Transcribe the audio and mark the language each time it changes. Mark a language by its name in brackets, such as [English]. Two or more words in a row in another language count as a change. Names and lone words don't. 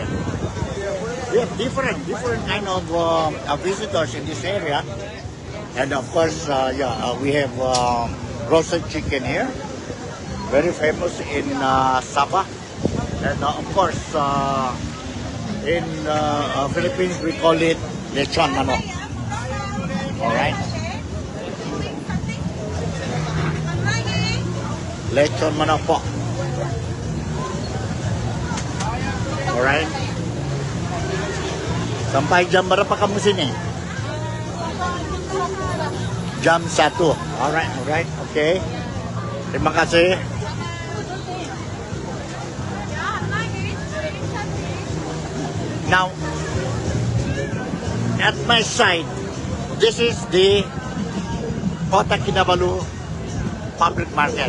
[English] We have different kind of visitors in this area. And of course, we have roasted chicken here. Very famous in Sabah. And of course, in Philippines, we call it [Filipino] lechon manok. Alright? Lechon manok po. [English] Alright? [Malay] Sampai jam berapa kamu sini? [English] Jam 1. Alright, okay. [Malay] Terima kasih. [English] Now, at my side, this is the Kota Kinabalu Public Market.